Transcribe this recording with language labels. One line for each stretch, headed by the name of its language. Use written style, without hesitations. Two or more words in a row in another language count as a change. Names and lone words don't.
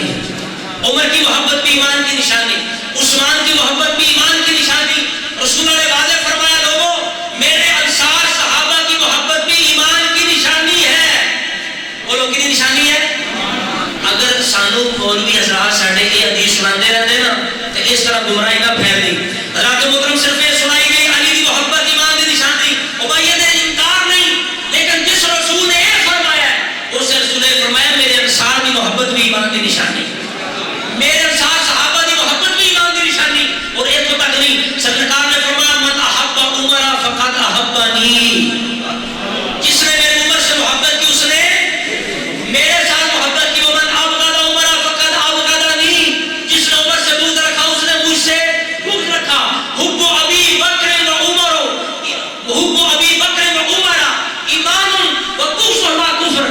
Urdu: ہے, عمر کی محبت بھی ایمان کی نشانی, عثمان کی محبت بھی ایمان کی نشانی. رسول نے واضح فرمایا لوگوں میرے انصار صحابہ کی محبت بھی ایمان کی نشانی ہے. بولو کی نشانی ہے. اگر سانو مولوی حضرات ساڈے یہ حدیث سناتے رہتے نا تو اس طرح گمراہی نہ پھیل دی. حضرات محترم صرف یہ سنائی گئی علی کی محبت ایمان کی نشانی, امیہ نے انکار نہیں, لیکن جس رسول نے یہ فرمایا اس رسول نے فرمایا میرے انصار کی محبت بھی ایمان کی نشانی, میرے انصار صحابہ کی محبت بھی ایمان کی نشانی. اور ایک تو تک نہیں, سرکار نے فرمایا
Arabic: من احب عمر فقط احبنی,
Urdu: جس نے میرے عمر سے محبت کی اس نے میرے ساتھ محبت کی.
Arabic: ومن ابغض عمر فقط ابغضنی,
Urdu: جس نے عمر سے بغض رکھا اس نے مجھ سے بغض رکھا.
Arabic: حب ابی بکر و عمر, حب ابی بکر و عمر ایمان و بغض کفر.